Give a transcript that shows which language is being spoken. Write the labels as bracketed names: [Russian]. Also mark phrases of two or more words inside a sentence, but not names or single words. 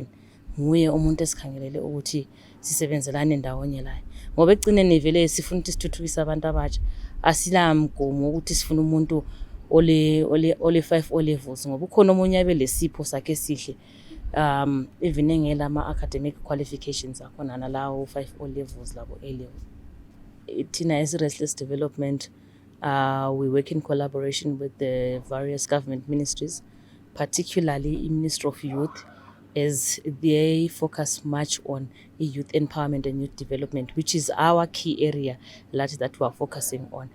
[North Ndebele] Nguye umuntu esikhangelele ukuthi sisebenzelane ndawonye laye, ngoba egcineni vele sifuna ukuthi sithuthukise abantu abatsha. Asila mgomo ukuthi sifuna umuntu ole 5 [English] O levels, [North Ndebele] ngoba ukhona omunye abe lesipho sakhe esihle even engela ama [English] academic qualifications [North Ndebele] akhona nalawo 5 [English] O levels [North Ndebele] labo [English] A levels. CEAA Restless Development, we work in collaboration with the various government ministries, particularly the Ministry of Youth, as they focus much on youth empowerment and youth development, which is our key area that we are focusing on.